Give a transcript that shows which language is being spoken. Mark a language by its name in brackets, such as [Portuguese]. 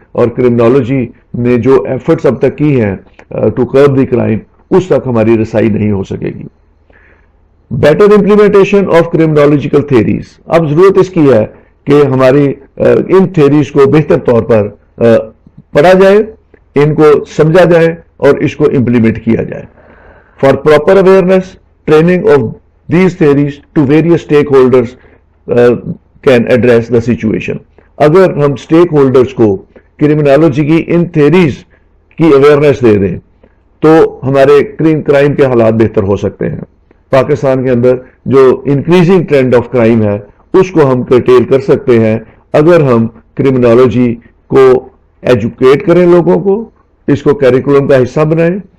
[Urdu] اور کرمنالوجی نے جو ایفرٹس اب تک کی ہیں [English] to curb the crime, [Urdu] اس تک ہماری رسائی نہیں ہو سکے گی. [English] Better implementation of criminological theories. [Urdu] اب ضرورت اس کی ہے کہ ہماری ان تھیریز کو بہتر طور پر پڑھا جائے، ان کو سمجھا جائے اور اس کو امپلیمنٹ کیا جائے. [English] For proper awareness training of these theories to various stakeholders can address the situation. [Urdu] اگر ہم اسٹیک ہولڈرز کو کرمنالوجی کی ان تھیریز کی اویئرنیس دے دیں تو ہمارے کرائم کے حالات بہتر ہو سکتے ہیں. پاکستان کے اندر جو [English] increasing trend of crime [Urdu] ہے اس کو ہم کرٹیل کر سکتے ہیں اگر ہم کرمنالوجی کو ایجوکیٹ کریں، لوگوں کو اس کو کیریکولم کا حصہ بنائیں،